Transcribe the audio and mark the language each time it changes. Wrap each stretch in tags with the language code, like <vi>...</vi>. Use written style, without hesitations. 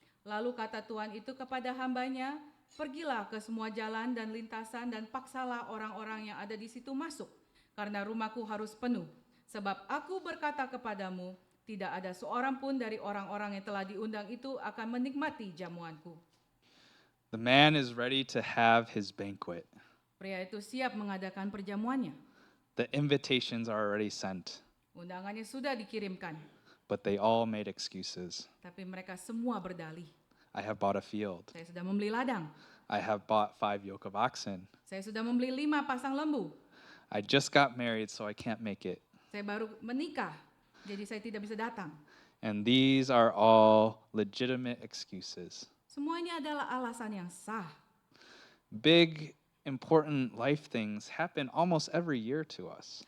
<id>Lalu kata Tuan itu kepada hambanya, "Pergilah ke semua jalan dan lintasan dan paksalah orang-orang yang ada di situ masuk, karena rumahku harus penuh. Sebab aku berkata kepadamu, tidak ada seorang pun dari orang-orang yang telah diundang itu akan menikmati jamuanku."</id> <en>The man is ready to have his banquet.</en> <id>Pria itu siap mengadakan perjamuannya.</id> <en>The invitations are already sent,</en> <id>Undangannya sudah dikirimkan,</id> <en>but they all made excuses.</en> <id>tapi mereka semua berdalih.</id> <en>I have bought a field.</en> <id>Saya sudah membeli ladang.</id> <en>I have bought 5 yoke of oxen.</en> <id>Saya sudah membeli 5 pasang lembu.</id> <en>I just got married, so I can't make it.</en> <id>Saya baru menikah, jadi saya tidak bisa datang.</id> <en>And these are all legitimate excuses.</en> <id>Semua ini adalah alasan yang sah.</id> <en>Big, important life things happen almost every year to us.</en>